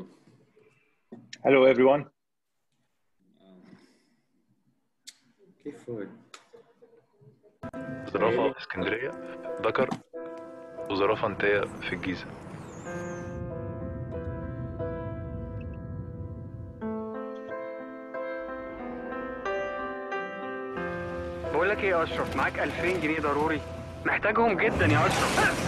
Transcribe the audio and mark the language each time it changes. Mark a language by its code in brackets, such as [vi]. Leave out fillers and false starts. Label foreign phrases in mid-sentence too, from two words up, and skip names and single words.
[en] Hello everyone. [pt] O que foi? [ar] زرافة في اسكندرية ذكر وزرافة انتاية في الجيزة. بقول لك ايه يا اشرف، معاك 2000 جنيه ضروري، محتاجهم جدا يا اشرف.